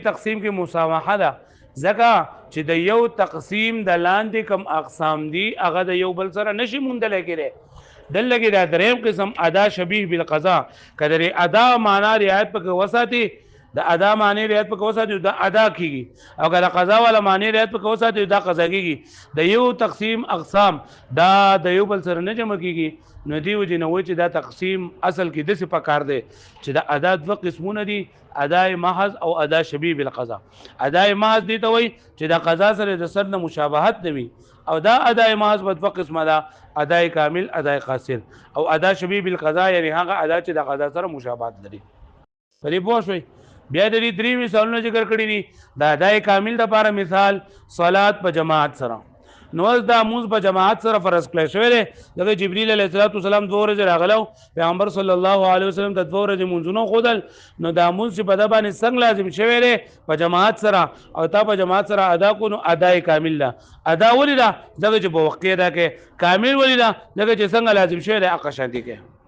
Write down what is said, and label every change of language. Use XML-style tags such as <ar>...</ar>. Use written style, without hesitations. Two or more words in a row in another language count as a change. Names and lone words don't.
<ps>تقسیم کې مسامحه ده ځکه چې د یو تقسیم د لاندې کم اقسام دي هغه د یو بل سره نشي موندلی کېدی دلته کې دا دریم قسم</ps> <ar>ادا شبیه بالقضا</ar> <ps>که د ادا معنا رعایت پکې وساتي د ادا معنی رعایت پکې وساتي دا ادا کیږي او که د قضا والا معنی رعایت پکې وساتي دا قضا کیږي د یو تقسیم اقسام دا د یو بل سره نه جمع کیږي نو دی وجه نه وایي چې دا تقسیم اصل کې داسې پکار دی چې د ادا دوه قسمونه دي</ps> <ar>اداء محض</ar> <ps>او</ps> <ar>ادا شبیه بالقضا اداء محض</ar> <ps>دي ته وایي چې د قضا سره د سر نه مشابهت نه وي او دا</ps> <ar>اداء محض</ar> <ps>په دوه قسمه ده</ps> <ar>اداء کامل اداء قاصر</ar> <ps>او</ps> <ar>ادا شبیه بالقضا</ar> <ps>یعنی هغه ادا چې د قضا سره مشابهت لري په دې پوه شئ بیا د دې درې مثالونه ذکر کړي دي د</ps> <ar>اداء کامل</ar> <ps>لپاره مثال صلات په جماعت سره نو دا مونږ په جماعت سره فرض کړی شوی دی دغه جبرئیل</ps> <ar>علیه السلام</ar> <ps>دوه ورځې راغلو پیغمبر</ps> <ar>صلی الله علیه وسلم</ar> <ps>ته دوه ورځې مونځونه ښودل نو دا مونځ چې په ده باندې څنګه لازم شوی دی په جماعت سره او تا په جماعت سره ادا کو نو</ps> <ar>ادا کامل</ar> <ps>ده ادا ولې ده ځکه چې په وخت کې ادا کوې کامل ولې ده ځکه چې څنګه لازم شوی دی هغه شانتي کوې</ps>